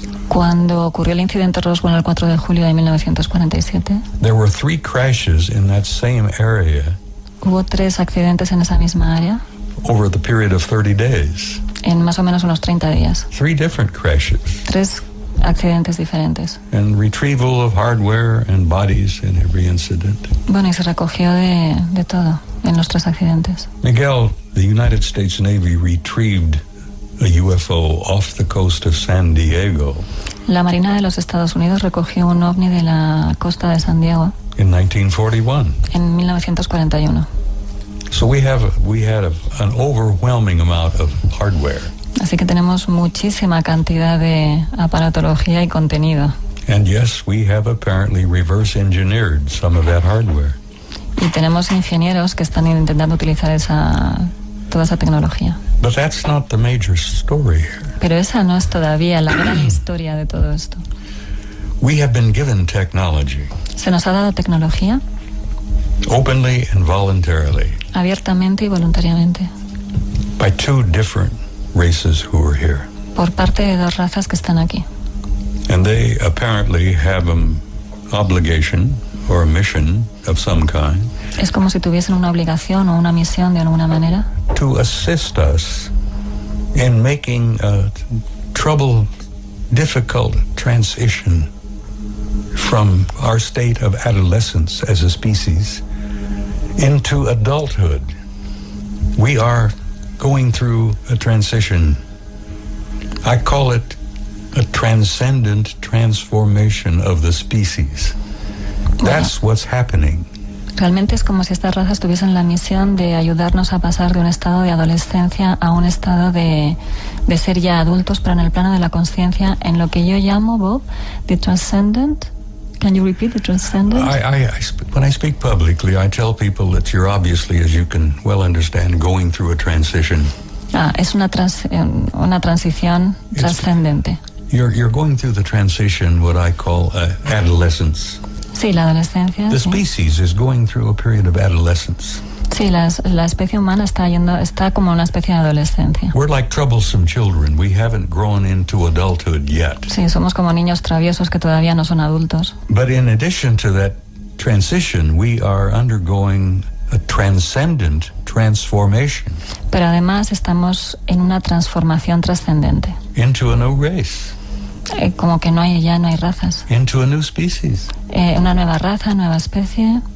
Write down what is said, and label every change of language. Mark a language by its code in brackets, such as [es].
[es] cuando ocurrió el incidente Roswell el 4 de julio de 1947, [en] there were 3 crashes in that same area. [es] Hubo 3 accidentes en esa misma área. [en] Over the period of 30 days. [es] En más o menos unos 30 días. [en] 3 different crashes. [es] 3 accidentes diferentes. [en] And retrieval of hardware and bodies in every incident. [es] Bueno, y se recogió de todo en los 3 accidentes. [en] Miguel, the United States Navy retrieved a UFO off the coast of San Diego. [es] La Marina de los Estados Unidos recogió un ovni de la costa de San Diego. [en] In 1941. [es] En 1941. [en] So we had an overwhelming amount of hardware. [es] Así que tenemos muchísima cantidad de aparatología y contenido. [en] And yes, we have apparently reverse engineered some of that hardware. [es] Y tenemos ingenieros que están intentando utilizar toda esa tecnología. [en] But that's not the major story here. [es] Pero esa no es todavía la gran historia de todo esto. [en] We have been given technology. [es] Se nos ha dado tecnología. [en] Openly and voluntarily. [es] Abiertamente y voluntariamente. [en] By 2 different races who are here. [es] Por parte de 2 razas que están aquí. [en] And they apparently have an obligation or a mission of some kind. [es] Es como si tuviesen una obligación o una misión de alguna manera. [en] To assist us in making a difficult transition from our state of adolescence as a species into adulthood. We are going through a transition. I call it a transcendent transformation of the species. That's what's happening. [es] Realmente es como si estas razas tuviesen la misión de ayudarnos a pasar de un estado de adolescencia a un estado de ser ya adultos, pero en el plano de la conciencia, en lo que yo llamo, Bob, [en] the transcendent. Can you repeat the transcendent? When I speak publicly, I tell people that you're obviously, as you can well understand, going through a transition. [es] Es una transición trascendente. [en] You're going through the transition, what I call adolescence. [es] Sí, la adolescencia. [en] The [es] sí. [en] species is going through a period of adolescence. [es] Sí, la especie humana está como una especie de adolescencia. [en] We're like troublesome children. We haven't grown into adulthood yet. [es] Sí, somos como niños traviesos que todavía no son adultos. [en] But in addition to that transition, we are undergoing a transcendent transformation. [es] Pero además estamos en una transformación trascendente. [en] Into a new race. [es] Como que no hay razas. [en] Into a new species. [es] Una nueva raza, nueva especie.